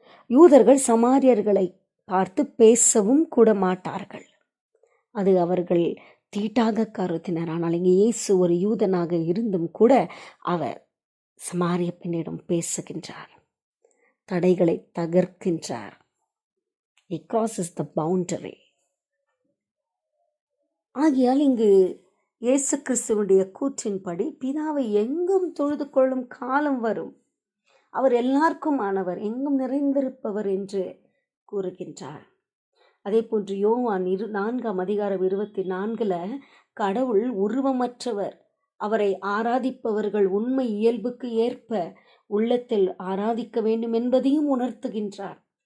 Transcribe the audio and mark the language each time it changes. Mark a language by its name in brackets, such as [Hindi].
[Tamil] யூதர்கள் சமாரியர்களை பார்த்து பேசவும் கூட மாட்டார்கள், அது அவர்கள் தீட்டாக கருதினர். ஆனால் இங்கே இயேசு ஒரு யூதனாக இருந்தும் கூட அவர் சமாரிய பெண்ணிடம் பேசுகின்றார், தடைகளை தகர்க்கின்றார். [English] He crosses the boundary. [Tamil] ஆகையால் இங்கு இயேசு கிறிஸ்துவனுடைய கூற்றின்படி பிதாவை எங்கும் தொழுது கொள்ளும் காலம் வரும், அவர் எல்லாருக்கும் ஆனவர், எங்கும் நிறைந்திருப்பவர் என்று கூறுகின்றார். அதே போன்று யோவான் 4ஆம் அதிகாரம் 24 கடவுள் உருவமற்றவர், அவரை ஆராதிப்பவர்கள் உண்மை இயல்புக்கு ஏற்ப உள்ளத்தில் ஆராதிக்க வேண்டும் என்பதையும் உணர்த்துகின்றார்.